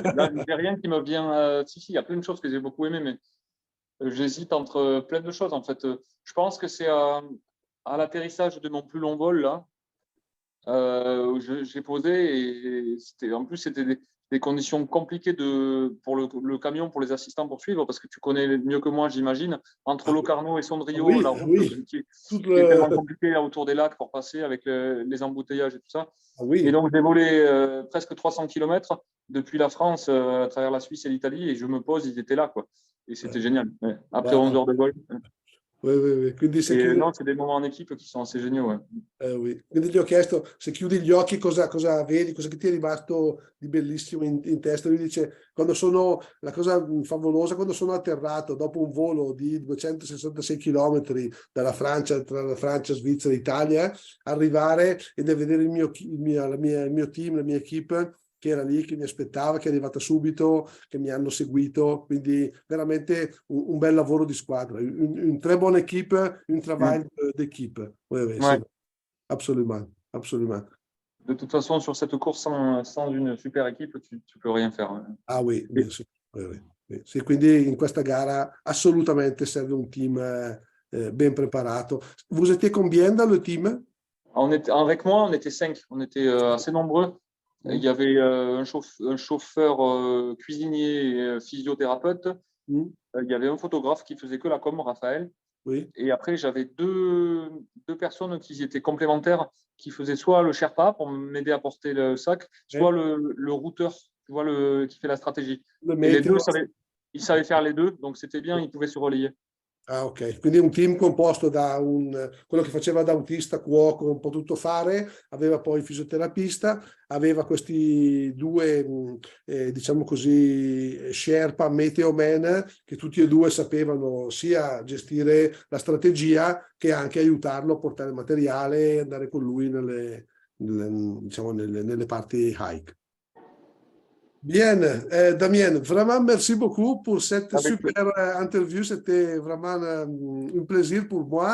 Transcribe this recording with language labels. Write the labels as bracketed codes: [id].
[fr] Là, il n'y a rien qui me vient. Si, il y a plein de choses que j'ai beaucoup aimées, mais j'hésite entre plein de choses. En fait, je pense que c'est à l'atterrissage de mon plus long vol, là, où j'ai posé, et en plus, c'était des conditions compliquées pour le camion, pour les assistants pour suivre, parce que tu connais mieux que moi, j'imagine, entre Locarno et Sondrio, la route qui est tellement compliquée autour des lacs pour passer avec les embouteillages et tout ça. Et donc, j'ai volé presque 300 km depuis la France à travers la Suisse et l'Italie, et je me pose, ils étaient là, quoi. Et c'était génial. Ouais. Après 11 heures de vol. Oui. Quindi non, c'est des moments en équipe qui sono assez géniaux. Oui. [it] Quindi gli ho chiesto se chiudi gli occhi cosa vedi, cosa che ti è rimasto di bellissimo in testa. Lui dice la cosa favolosa quando sono atterrato dopo un volo di 266 km dalla Francia, tra la Francia, Svizzera e Italia, arrivare e vedere il mio team, la mia equipe che era lì, che mi aspettava, che è arrivata subito, che mi hanno seguito, quindi veramente un bel lavoro di squadra, [fr] une très bonne équipe, un travail d'équipe. Oui, ouais. Absolument. De toute façon, sur cette course, sans une super équipe, tu peux rien faire. Ah oui, bien sûr. Oui. [it] Sì, quindi in questa gara assolutamente serve un team ben preparato. [fr] Vous étiez combien dans le team? Avec moi, on était 5. On était assez nombreux. Il y avait un chauffeur cuisinier et physiothérapeute. Il y avait un photographe qui faisait que la com, Raphaël. Oui. Et après, j'avais deux personnes qui étaient complémentaires, qui faisaient soit le Sherpa pour m'aider à porter le sac, soit le routeur, tu vois, qui fait la stratégie. Et les deux, ils savaient faire les deux, donc c'était bien, ils pouvaient se relayer. [it] Ah, ok, quindi un team composto da quello che faceva da autista, cuoco, un po' tutto fare, aveva poi il fisioterapista, aveva questi due, diciamo così, Sherpa, Meteo Man, che tutti e due sapevano sia gestire la strategia che anche aiutarlo a portare il materiale e andare con lui diciamo, nelle parti hike. [fr] Bien, Damien, vraiment merci beaucoup pour cette Avec, super interview. C'était vraiment un plaisir pour moi